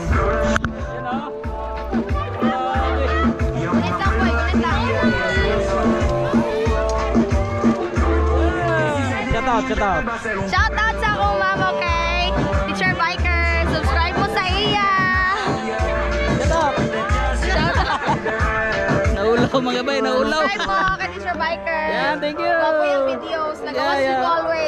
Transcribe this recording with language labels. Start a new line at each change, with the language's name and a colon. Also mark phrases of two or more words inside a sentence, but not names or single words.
Filipino: Yan o.
English: Kata. out, shout out. Shout out
Cebuano: sa akong mama, okay? Teacher Biker, subscribe mo sa iya.
English: Shout out. Shout out.
Cebuano: Naulaw mga bay, naulaw. Subscribe mo kay Teacher Biker.
English: Yan, thank you.
Cebuano: Wapo yung videos, nagawas
English: Yeah, yeah. you always.